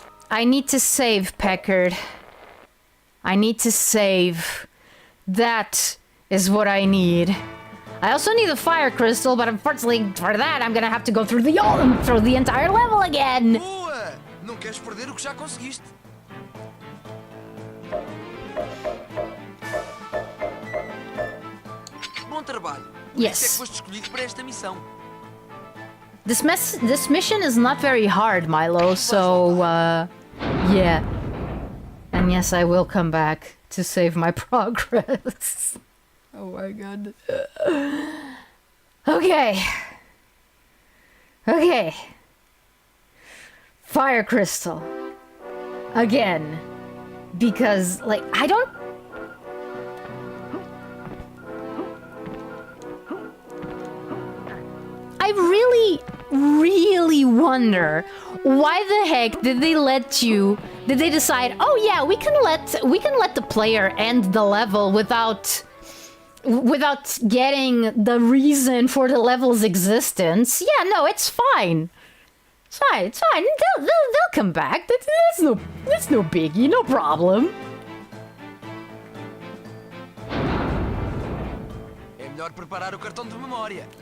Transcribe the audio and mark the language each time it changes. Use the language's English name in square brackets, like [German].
[English] I need to save, Peckard. I need to save. That is what I need. I also need the fire crystal, but unfortunately for that, I'm gonna have to go through the entire level again. [Portuguese] Boa! Não queres perder o que já conseguiste. Bom trabalho. [English] Yes. [Portuguese] Por isso é que foste escolhido para esta missão. [English] This mission is not very hard, Milo, so, yeah. And yes, I will come back to save my progress. Oh my god. Okay. Okay. Fire crystal. Again. Because, like, I don't... I really wonder why the heck did they decide, oh yeah, we can let the player end the level without getting the reason for the level's existence. Yeah, no, it's fine. It's fine. They'll come that's no biggie, no problem. [Portuguese] É melhor preparar o cartão de memória.